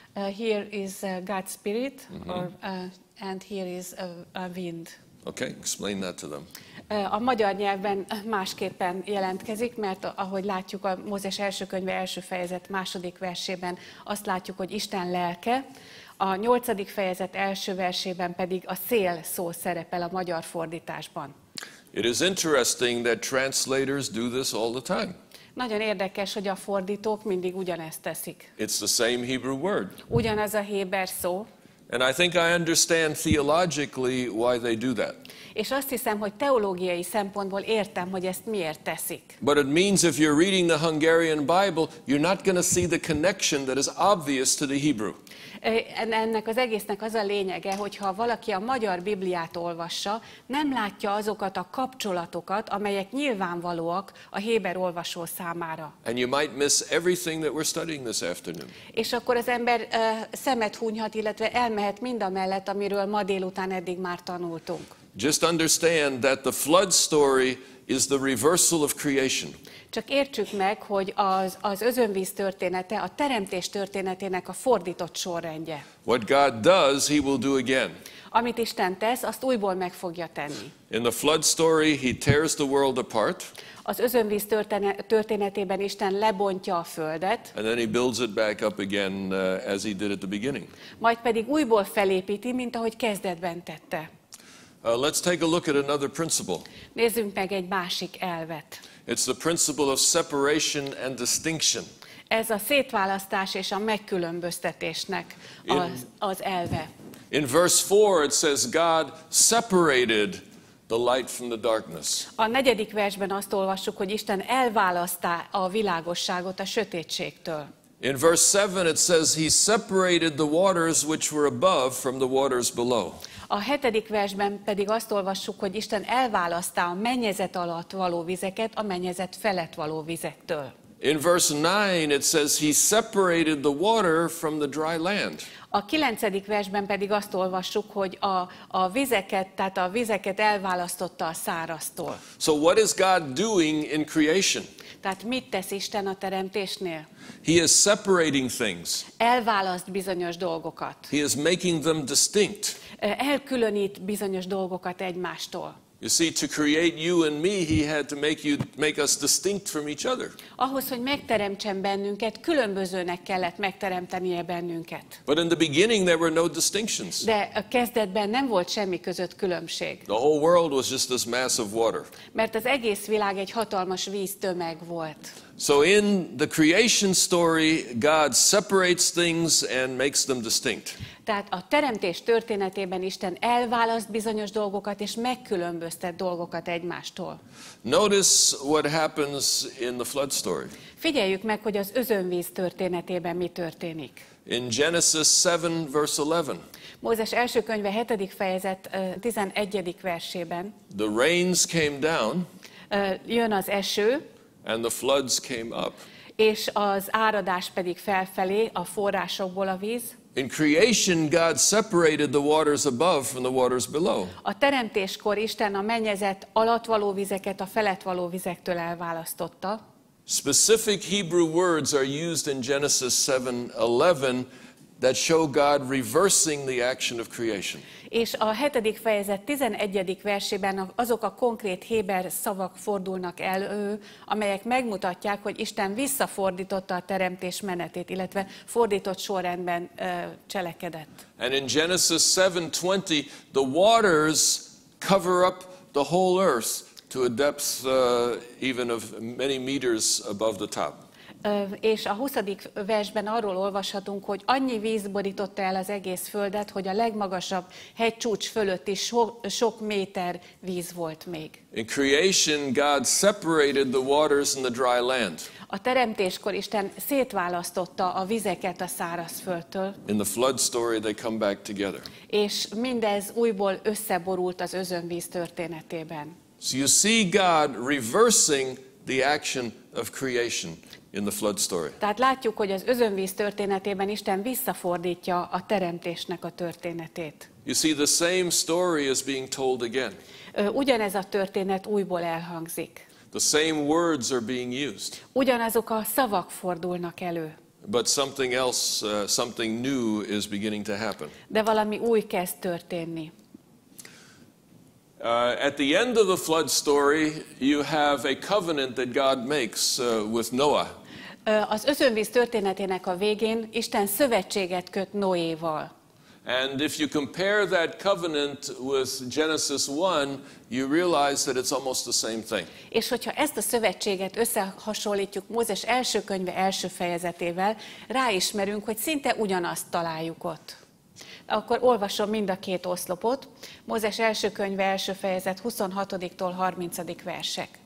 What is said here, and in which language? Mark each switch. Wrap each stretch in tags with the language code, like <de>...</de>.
<en>Here is God's Spirit, and here is a wind. Okay, explain that to them.</en> <hu>A magyar nyelvben másképpen jelentkezik, mert ahogy látjuk a Mózes első könyve első fejezet második versében, azt látjuk, hogy Isten lelke, a 8. fejezet első versében pedig a szél szó szerepel a magyar fordításban.</hu> <en>It is interesting that translators do this all the time.</en> <hu>Nagyon érdekes, hogy a fordítók mindig ugyanezt teszik.</hu> <en>It's the same Hebrew word.</en> <hu>Ugyanaz a héber szó.</hu> <en>And I think I understand theologically why they do that.</en> <hu>És azt hiszem, hogy teológiai szempontból értem, hogy ezt miért teszik.</hu> <en>But it means if you're reading the Hungarian Bible, you're not going to see the connection that is obvious to the Hebrew.</en> <hu>Ennek az egésznek az a lényege, hogyha valaki a magyar Bibliát olvassa, nem látja azokat a kapcsolatokat, amelyek nyilvánvalóak a héber olvasó számára.</hu> <en>And you might miss everything that we're studying this afternoon.</en> <hu>És akkor az ember szemet hunyhat, illetve elmehet mindamellett, amiről ma délután eddig már tanultunk.</hu> <en>Just understand that the flood story is the reversal of creation.</en> <hu>Csak értsük meg, hogy az özönvíz története a teremtés történetének a fordított sorrendje.</hu> <en>What God does, He will do again.</en> <hu>Amit Isten tesz, azt újból meg fogja tenni.</hu> <en>In the flood story, He tears the world apart.</en> <hu>Az özönvíz történetében Isten lebontja a földet,</hu> <en>And then He builds it back up again as He did at the beginning.</en> <hu>majd pedig újból felépíti, mint ahogy kezdetben tette.</hu> <en>Let's take a look at another principle.</en> <hu>Nézzünk meg egy másik elvet.</hu> <en>It's the principle of separation and distinction.</en> <hu>Ez a szétválasztás és a megkülönböztetésnek az elve.</hu> <en>In verse 4 it says God separated the light from the darkness.</en> <hu>A 4. versben azt olvassuk, hogy Isten elválasztá a világosságot a sötétségtől.</hu> <en>In verse 7 it says He separated the waters which were above from the waters below.</en> <hu>A 7. versben pedig azt olvassuk, hogy Isten elválasztá a mennyezet alatt való vizeket a mennyezet felett való vizektől.</hu> <en>In verse 9 it says He separated the water from the dry land.</en> <hu>A 9. versben pedig azt olvassuk, hogy a vizeket elválasztotta a száraztól.</hu> <en>So what is God doing in creation?</en> <hu>Tehát mit tesz Isten a teremtésnél?</hu> <en>He is separating things.</en> <hu>Elválaszt bizonyos dolgokat.</hu> <en>He is making them distinct.</en> <hu>Elkülönít bizonyos dolgokat egymástól.</hu> <en>You see, to create you and me, He had to make us distinct from each other.</en> <hu>Ahhoz, hogy megteremtsen bennünket, különbözőnek kellett megteremtenie bennünket.</hu> <en>But in the beginning there were no distinctions.</en> <hu>De a kezdetben nem volt semmi között különbség.</hu> <en>The whole world was just this mass of water.</en> <hu>Mert az egész világ egy hatalmas víztömeg volt.</hu> <en>So in the creation story, God separates things and makes them distinct.</en> <hu>Tehát a teremtés történetében Isten elválaszt bizonyos dolgokat, és megkülönböztet dolgokat egymástól.</hu> <en>Notice what happens in the flood story.</en> <hu>Figyeljük meg, hogy az özönvíz történetében mi történik.</hu> <en>In Genesis 7, verse 11.</en> <hu>Mózes első könyve 7. fejezet 11. versében.</hu> <en>The rains came down.</en> <hu>Jön az eső.</hu> <en>And the floods came up.</en> <hu>És az áradás pedig felfelé, a forrásokból a víz.</hu> <en>In creation, God separated the waters above from the waters below.</en> <hu>A teremtéskor Isten a mennyezet alatt való vizeket a felett való vizektől elválasztotta.</hu> <en>Specific Hebrew words are used in Genesis 7:11 that show God reversing the action of creation.</en> <hu>És a 7. fejezet 11. versében azok a konkrét héber szavak fordulnak elő, amelyek megmutatják, hogy Isten visszafordította a teremtés menetét, illetve fordított sorrendben cselekedett.</hu> <en>And in Genesis 7:20, the waters cover up the whole earth to a depth even of many meters above the top.</en> <hu>És a 20. versben arról olvashatunk, hogy annyi víz borította el az egész földet, hogy a legmagasabb hegycsúcs fölött is sok méter víz volt még.</hu> <en>In creation, God separated the waters and the dry land.</en> <hu>A teremtéskor Isten szétválasztotta a vizeket a szárazföldtől.</hu> <en>In the flood story, they come back together.</en> <hu>És mindez újból összeborult az özönvíz történetében.</hu> <en>So you see God reversing the action of creation in the flood story.</en> <hu>Tehát látjuk, hogy az özönvíz történetében Isten visszafordítja a teremtésnek a történetét.</hu> <en>You see, the same story is being told again.</en> <hu>Ugyanez a történet újból elhangzik.</hu> <en>The same words are being used.</en> <hu>Ugyanazok a szavak fordulnak elő.</hu> <en>But something else, something new is beginning to happen.</en> <hu>De valami új kezd történni.</hu> <en>At the end of the flood story, you have a covenant that God makes with Noah.</en> <hu>Az özönvíz történetének a végén Isten szövetséget köt Noéval.</hu> <en>And if you compare that covenant with Genesis 1, you realize that it's almost the same thing.</en> <hu>És hogyha ezt a szövetséget összehasonlítjuk Mózes első könyve első fejezetével, ráismerünk, hogy szinte ugyanazt találjuk ott. Akkor olvasom mind a két oszlopot. Mózes első könyve első fejezet 26-tól 30. versek.</hu>